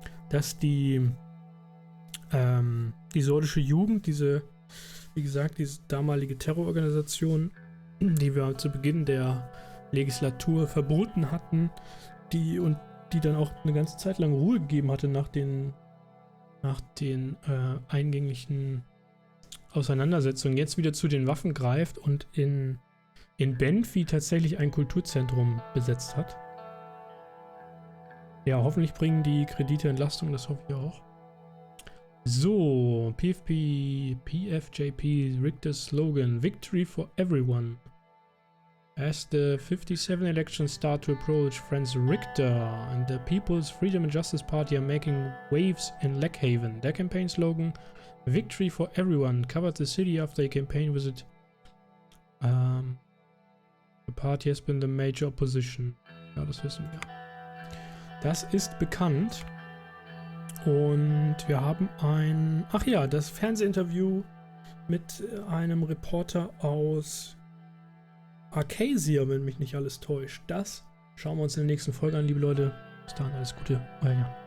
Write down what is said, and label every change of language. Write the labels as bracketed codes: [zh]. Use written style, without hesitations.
[de] Dass die sordische Jugend, diese damalige Terrororganisation, die wir zu Beginn der Legislatur verboten hatten, die dann auch eine ganze Zeit lang Ruhe gegeben hatte nach den eingänglichen Auseinandersetzungen, jetzt wieder zu den Waffen greift und in Benfi tatsächlich ein Kulturzentrum besetzt hat. Ja, hoffentlich bringen die Kredite Entlastung, das hoffe ich auch. [en] So, PFJP, Richte's Slogan, Victory for Everyone. As the 57 elections start to approach, friends Richter and the People's Freedom and Justice Party are making waves in Lackhaven. Their campaign slogan, Victory for Everyone, covered the city after a campaign visit. The party has been the major opposition. [de] Ja, das wissen wir. Das ist bekannt. Und wir haben das Fernsehinterview mit einem Reporter aus Arcasia, wenn mich nicht alles täuscht. Das schauen wir uns in der nächsten Folge an, liebe Leute. Bis dahin, alles Gute. Euer Jan.